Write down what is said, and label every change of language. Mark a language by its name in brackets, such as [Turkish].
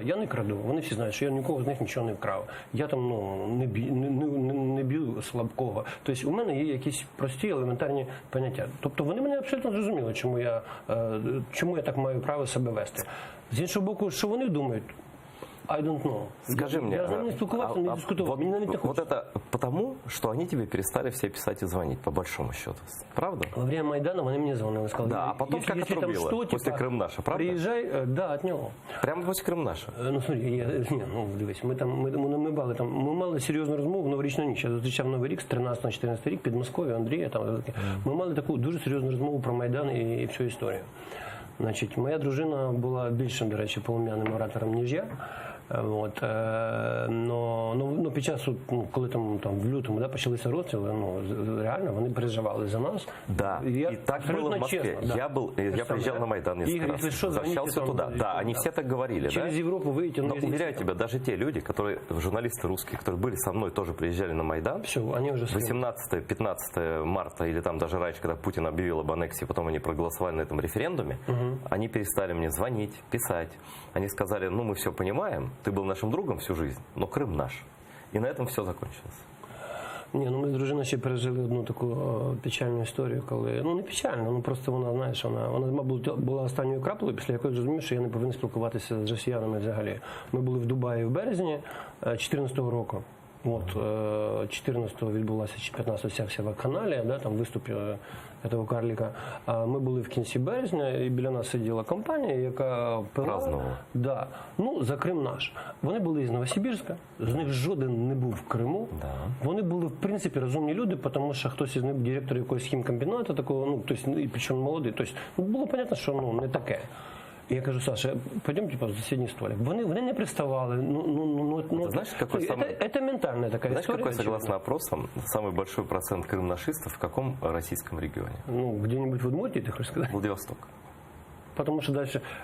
[Ukrainian] Я не краду, вони всі знають, що я нікого з них нічого не вкрав. Я там ну, не б'ю слабкого. Тобто у мене є якісь прості, елементарні поняття. Тобто вони мене абсолютно зрозуміли, чому я так маю право себе вести. З іншого боку, що вони думають? [English] I don't know. [Russian] Скажи мне, [Ukrainian] я с ними не спілкувався, не дискутував. [Russian] Вот это потому, что они тебе перестали все писать и звонить, по большому счету. Правда? Во время Майдана они мне звонили, сказали, да, а потом как отрубило, что, после типа, Крым-Наша, правда? Приезжай, да, от него. Прямо после Крым-Наша? Ну, смотри, [Ukrainian] ну, дивись, ми мали серйозну розмову в новорічну ніч. Я зустрічав Новий рік з 13 на 14 рік під Москвою, Андрія. Там, ми мали таку дуже серйозну розмову про Майдан і всю історію. Значить, моя дружина була більшим, до речі, полум'яним оратором, ніж я. От, ну, під час, ну, коли там в лютому да, почалися розстріли, ну, реально вони переживали за нас. [Russian] Да, и так было в Москве. Честно, да. Я приезжал на Майдан несколько раз, возвращался туда. Да, они все так говорили. Через да? Европу выйти. Но уверяю тебя, даже те люди, журналисты русские, которые были со мной, тоже приезжали на Майдан. Все, они уже 18-15 марта, или там даже раньше, когда Путин объявил об аннексии, потом они проголосовали на этом референдуме, они перестали мне звонить, писать. Они сказали, ну мы все понимаем, ты был нашим другом всю жизнь, но Крым наш. [Ukrainian] І на цьому все закінчилось. Ні, ну ми з дружиною ще пережили одну таку печальну історію, коли, ну не печальну, ну просто вона, знаєш, вона мабуть, була останньою краплею, після якої зрозумів, що я не повинен спілкуватися з росіянами взагалі. Ми були в Дубаї в березні 2014 року. От, 14-го відбулася, чи 15-го вся вся вакханалія, да, там виступ цього карліка. Ми були в кінці березня, і біля нас сиділа компанія, яка празднувала. Да, ну, за Крим наш. Вони були із Новосибірська, з них жоден не був в Криму. Да. Вони були, в принципі, розумні люди, тому що хтось із них директор якогось хімкомбінату, такого, ну, тобто, і причому молодий. Тобто, ну, було понятно, що ну, не таке. Я кажу, [Russian] Саша, пойдем типа, в соседний столик. [Ukrainian] Вони не приставали. [Russian] Знаешь, какой это ментальная такая знаешь, история. Знаешь, какой, согласно опросам, самый большой процент крымнашистов в каком российском регионе? Ну, где-нибудь в Удмуртии, ты хочешь сказать? Владивосток. Потому что дальше...